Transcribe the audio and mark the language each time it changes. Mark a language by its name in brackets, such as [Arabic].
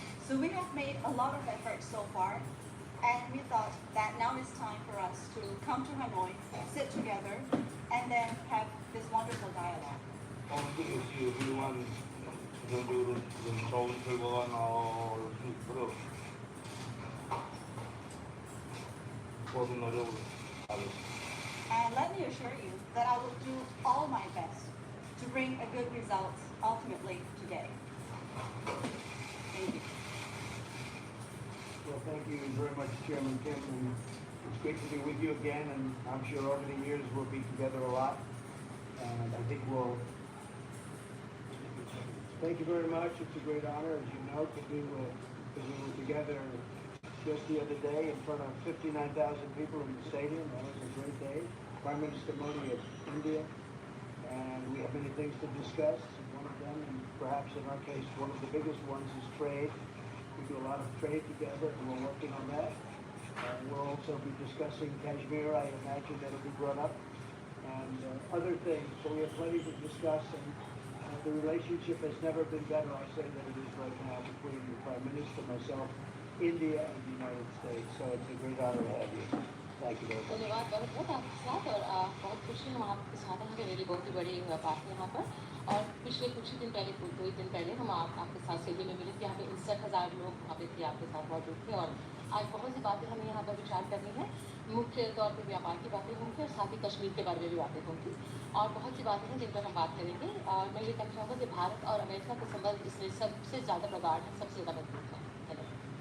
[English] So we have made a lot of efforts so far, and we thought that now is time for us to come to Hanoi, sit together, and then have this wonderful dialogue. [Korean] 근데 역시 훌륭한 최종적으로 지금 좋은 결과가 나올 수 있도록 모든 노력을 하겠습니다. [English] And let me assure you that I will do all my best to bring a good result ultimately today. Thank you. Well, thank you very much, Chairman Kim, and it's great to be with you again, and I'm sure over the years we'll be together a lot, and I think we'll... Thank you very much. It's a great honor, as you know, to be with, because we were together just the other day in front of 59,000 people in the stadium. That was a great day. Prime Minister Modi of India, and we have many things to discuss. One of them, and perhaps in our case, one of the biggest ones is trade. We do a lot of trade together, and we're working on that. We'll also be discussing Kashmir. I imagine that'll be brought up, and other things. So we have plenty to discuss, and the relationship has never been better, I say, than it is right now between the Prime Minister, myself, India, and the United States. So it's a great honor to have you. Thank you very much. [Hindi] धन्यवाद बहुत बहुत आपके साथ और बहुत खुशी हूँ आपके साथ हैं कि मेरी बहुत ही बड़ी बात है यहाँ पर और पिछले कुछ ही दिन पहले 2 दिन पहले हम आपके साथ सेवी में मिले थे यहाँ पे 59,000 लोग वहाँ पे थे आपके साथ मौजूद थे और आज बहुत सी बातें हमें यहाँ पर विचार करनी है मुख्य तौर पर व्यापार की बातें होंगी और साथ ही कश्मीर के बारे में भी बातें होंगी और बहुत सी बातें हैं जिन पर हम बात करेंगे और मैं ये कहना चाहूँगा कि भारत और अमेरिका के संबंध इसमें सबसे ज़्यादा प्रगाढ़ है सबसे ज़्यादा मजबूत है धन्यवाद।